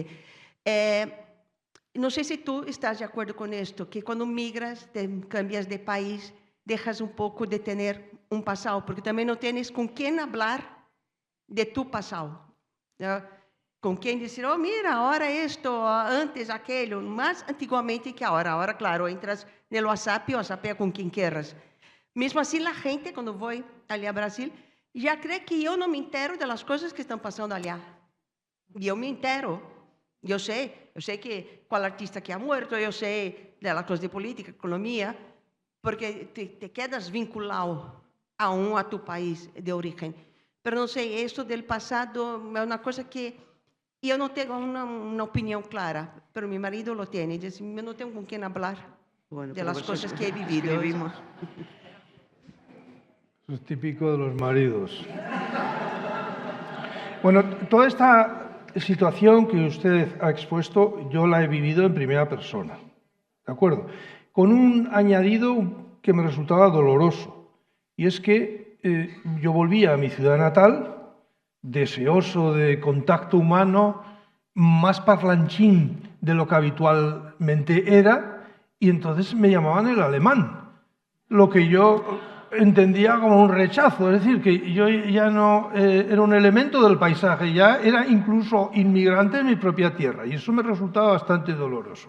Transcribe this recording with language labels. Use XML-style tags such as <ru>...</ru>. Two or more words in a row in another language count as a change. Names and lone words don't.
<es>No sé si tú estás de acuerdo con esto, que cuando migras, cambias de país, dejas un poco de tener un pasado, porque también no tienes con quién hablar de tu pasado, ¿no? con quien decir, oh, mira, ahora esto, antes aquello, más antiguamente que ahora. Ahora, claro, entras en el WhatsApp y WhatsApp con quien quieras.</es> <pt>Mesmo assim, a gente, quando vou ali a Brasil, já crê que eu não</pt> <es>me entero</es> <pt>das coisas que estão passando ali. E eu me entero. Eu sei que qual artista que</pt> <es>ha muerto,</es> <pt>eu sei das coisas de política, economia, porque</pt> <es>te quedas vinculado a tu país</es> <pt>de origem. Mas não sei, isso do passado é uma coisa que eu não tenho uma opinião clara, mas meu marido lo tem. E diz, eu não tenho com quem falar de las coisas que</pt> <es>he vivido. Escribimos. Eso es típico de los maridos. Bueno, toda esta situación que usted ha expuesto, yo la he vivido en primera persona, ¿de acuerdo? Con un añadido que me resultaba doloroso, y es que yo volvía a mi ciudad natal, deseoso de contacto humano, más parlanchín de lo que habitualmente era, y entonces me llamaban el alemán, lo que yo entendía como un rechazo, es decir, que yo ya no era un elemento del paisaje, ya era incluso inmigrante en mi propia tierra, y eso me resultaba bastante doloroso.</es>